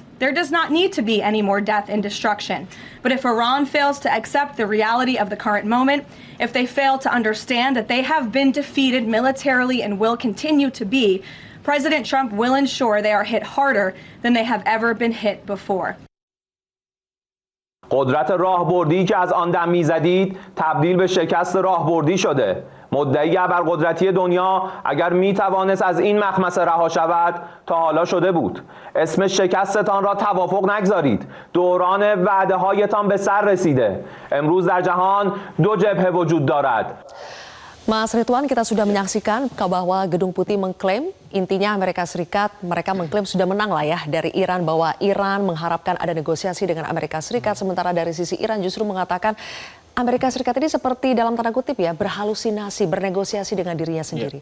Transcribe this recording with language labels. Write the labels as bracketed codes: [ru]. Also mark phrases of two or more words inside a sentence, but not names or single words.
[en] There does not need to be any more death and destruction. But if Iran fails to accept the reality of the current moment, if they fail to understand that they have been defeated militarily and will continue to be, President Trump will ensure they are hit harder than they have ever been hit before. [fa] قدرت راهبردی که از آن دم می‌زدید تبدیل به شکست راهبردی شده. مدعی ابرقدرتی دنیا اگر میتوانست از این مخمصه رها شود تا حالا شده بود. اسم شکستتان را توافق نگذارید. دوران وعده‌هایتان به سر رسیده. امروز در جهان دو جبهه وجود دارد. [id] Mas Ridwan, kita sudah menyaksikan bahwa Gedung Putih mengklaim, intinya Amerika Serikat, mereka mengklaim sudah menang lah ya dari Iran, bahwa Iran mengharapkan ada negosiasi dengan Amerika Serikat, sementara dari sisi Iran justru mengatakan Amerika Serikat ini seperti dalam tanda kutip ya, berhalusinasi, bernegosiasi dengan dirinya sendiri.